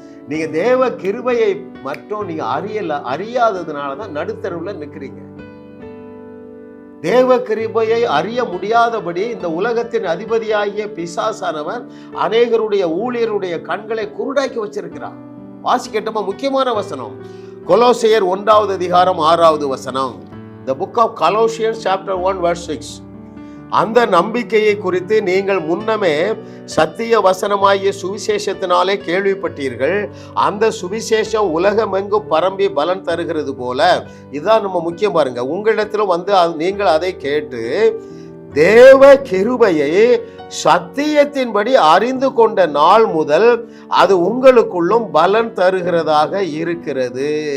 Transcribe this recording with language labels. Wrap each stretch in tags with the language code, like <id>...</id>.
<ta>நீங்க தேவ கிருபையை மட்டும் நீங்க அறியாததுனாலதான் நடுத்தருவுல நிக்கிறீங்க. தேவ கிருபையை அறிய முடியாதபடி இந்த உலகத்தின் அதிபதியாகிய பிசாசானவன் அநேகருடைய ஊழியருடைய கண்களை குருடாக்கி வச்சிருக்கிறான். வாசிக்கட்டுமா? முக்கியமான வசனம் கொலோசியர் 1வது அதிகாரம் 6வது வசனம்.</ta> <en>The book of Colossians chapter 1 verse 6.</en> <ta>அந்த நம்பிக்கையை குறித்து நீங்கள் முன்னமே சத்திய வசனமாகிய சுவிசேஷத்தினாலே கேள்விப்பட்டீர்கள். அந்த சுவிசேஷம் உலகமெங்கும் பரம்பி பலன் தருகிறது போல. இதுதான் நம்ம முக்கியம் பாருங்க. உங்களிடத்திலும் வந்து நீங்கள் அதை கேட்டு தேவ கிருபையை சத்தியத்தின்படி அறிந்து கொண்ட நாள் முதல் அது உங்களுக்குள்ளும் பலன் தருகிறதாக இருக்கிறது.</ta>